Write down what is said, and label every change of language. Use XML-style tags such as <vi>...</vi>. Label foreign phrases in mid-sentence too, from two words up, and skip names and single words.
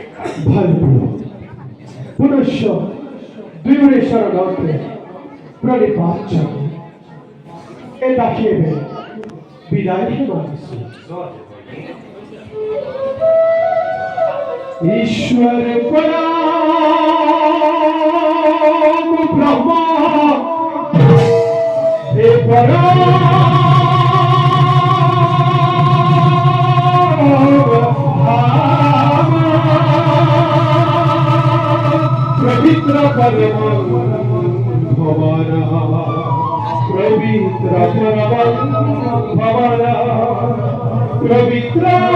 <as>পুনশ্চ দুয়োৰে শৰণতে প্ৰণিপাত জনাই এই দাসীয়ে বিদায় সেৱা দিছো।</as> <bn>ঈশ্বর পরম ব্রহ্ম হে পরম পবিত্র পরম ভবন পবিত্র পরম ভবন পবিত্র</bn>